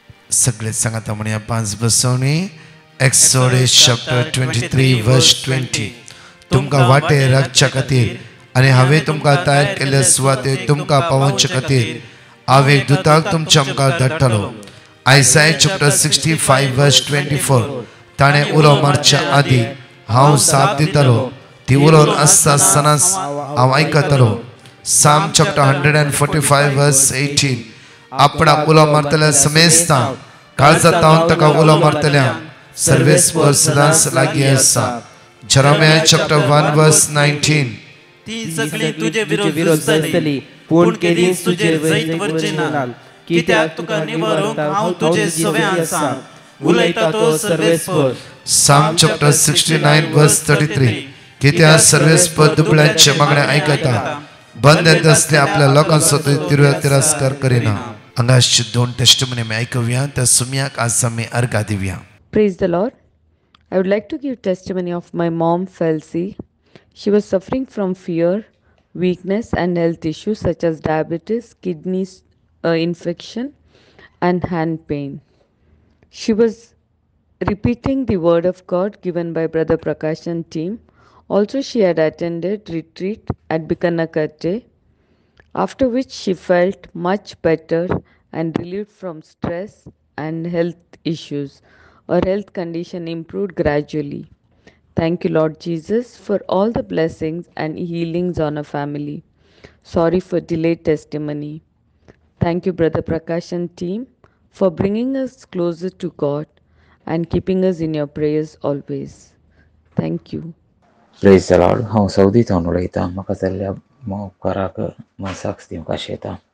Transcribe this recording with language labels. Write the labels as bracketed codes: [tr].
[kok] सगळे सांगाता म्हणया 5 बसवणी. [en] Exodus chapter 23 verse 20. [kok] तुमकां वाटे राखच्या खातीर आनी हांवें तुमकां तयार केल्ल्या सुवातेर तुमकां पावोवचे खातीर हांव एक दुताक तुमच्या मुखार धाडटलो. [en] Isaiah chapter 65 verse 24. [kok] ताणें उलो मारच्या आदी हांव साप दितलो, ती उलोवन आसता सनास हांव आयकतलो. [en] Psalm chapter 145 verse 18. [kok] आपणाक उलो मारतल्या समेस्ता काळजांतावन ताका उलो मारतल्या सर्वेस्पर सदांच लागीं आसा. [en] Jeremiah chapter 1 verse 19. [kok] ती सगळी तुजे विरोध जातली, पूण केदींच तुजे जैत वरचे ना, कित्याक तुका निवारूंक हांव तुजे सवे आसां, उलयता तो सर्वेस्पर. [en] Psalm chapter 69 verse 33. [kok] कित्याक सर्वेस्पर दुबळ्यांचे मागणे आयकता, बंद असले आपल्या लोकांचो तिरस्कार करिना. हांगाचे 2 टेस्टिमनी आमी आयकुया. त्या सुम्याक आज आमी अर्घा Divya. [en] Praise the Lord. I would like to give testimony of my mom, Felsi. She was suffering from fear, weakness and health issues such as diabetes, kidney infection and hand pain. She was repeating the word of God given by Brother Prakash and team Also, she had attended retreat at Bikanakate, after which she felt much better and relieved from stress and health issues. Her health condition improved gradually. Thank you, Lord Jesus, for all the blessings and healings on our family. Sorry for delayed testimony. Thank you, Brother Prakash and team, for bringing us closer to God and keeping us in your prayers always. Thank you. Praise the Lord. [kok] हांव सौदींतल्यान उलयतां. म्हाका जाल्ल्या उपकाराक साक्ष दिवंक आशेता.